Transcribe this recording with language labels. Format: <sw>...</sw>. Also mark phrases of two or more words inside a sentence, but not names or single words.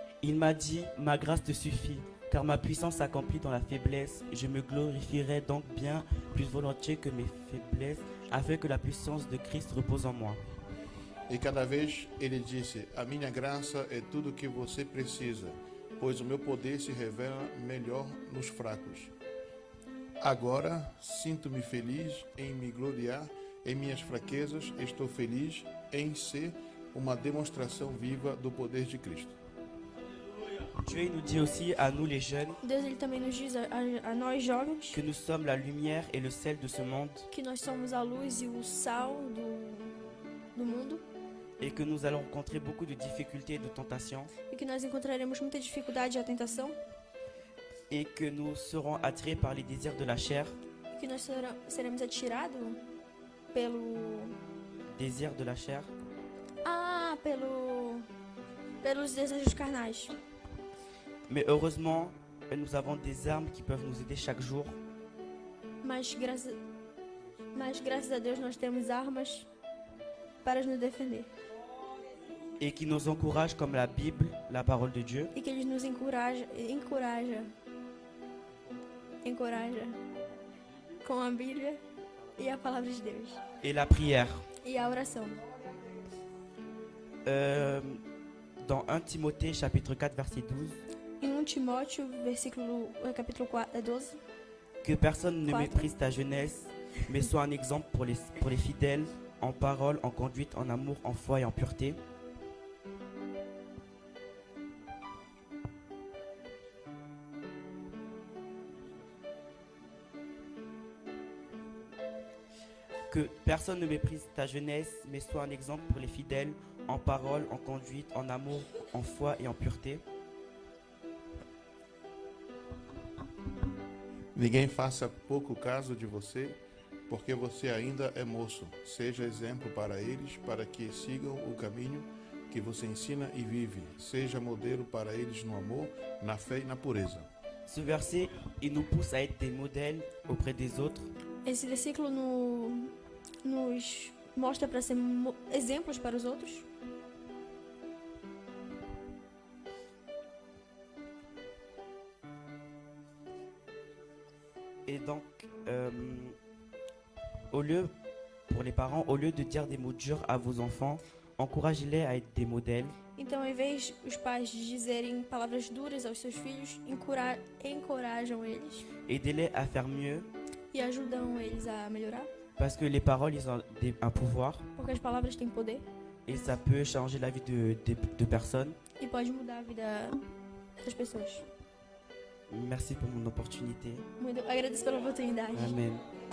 <fr>il m'a dit, ma grâce te suffit, car ma puissance s'accomplit dans la faiblesse. Je me glorifierai donc bien plus volontiers que mes faiblesses, afin que la puissance de Cristo repose en moi.</fr> <pt>E cada vez ele disse: a minha graça é tudo o que você precisa, pois o meu poder se revela melhor nos fracos. Agora sinto-me feliz em me gloriar em minhas fraquezas, estou feliz em ser uma demonstração viva do poder de Cristo.</pt> <fr>Dieu il nous dit aussi à nous les jeunes</fr> <pt>Deus ele também nos diz a nós jovens</pt> <fr>que nous sommes la lumière et le sel de ce monde</fr> <pt>que nós somos a luz e o sal do mundo</pt> <fr>et que nous allons rencontrer beaucoup de difficultés et de tentations</fr> <pt>e que nós encontraremos muita dificuldade e a tentação</pt> <fr>et que nous serons attirés par les désirs de la chair,</fr> <pt>e que nós seremos atirados pelo</pt> <fr>désirs de la chair,</fr> <pt>pelos desejos carnais.</pt> <fr>mais heureusement nous avons des armes qui peuvent nous aider chaque jour</fr> <pt>Mas graças a Deus nós temos armas para nos defender</pt> <fr>et qui nous encouragent comme la Bible, la parole de Dieu,</fr> <pt>e que eles nos encoraja com a Bíblia e a palavra de Deus</pt> <fr>et la prière.</fr> <pt>e a oração.</pt> <fr>Dans 1 Timothée chapitre 4 verset 12,</fr> <pt>Em 1 Timóteo, capítulo 12,</pt> <fr>que personne ne Quatre. méprise ta jeunesse, mais sois un exemple pour les fidèles, en parole, en conduite, en amour, en foi et en pureté. Que personne ne méprise ta jeunesse, mais sois un exemple pour les fidèles, en parole, en conduite, en amour, en foi et en pureté.</fr> <pt>Ninguém faça pouco caso de você, porque você ainda é moço. Seja exemplo para eles, para que sigam o caminho que você ensina e vive. Seja modelo para eles no amor, na fé e na pureza.</pt> <fr>Ce verset, il nous pousse à être des modèles auprès des autres,</fr> <pt>esse versículo nos mostra para ser exemplos para os outros.</pt> <fr>et donc, pour les parents, au lieu de dire des mots durs à vos enfants, encouragez-les à être des modèles</fr> <pt>Então, ao invés os pais de dizerem palavras duras aos seus filhos, encorajam eles</pt> <fr>aidez-les à faire mieux,</fr> <pt>e ajudam eles a melhorar,</pt> <fr>parce que les paroles, ils ont un pouvoir</fr> <pt>porque as palavras têm poder</pt> <fr>et ça peut changer la vie de personnes.</fr> <pt>e pode mudar a vida das pessoas.</pt> <fr>Merci pour mon opportunité.</fr> <pt>Muito agradeço pela oportunidade. Amen.</pt>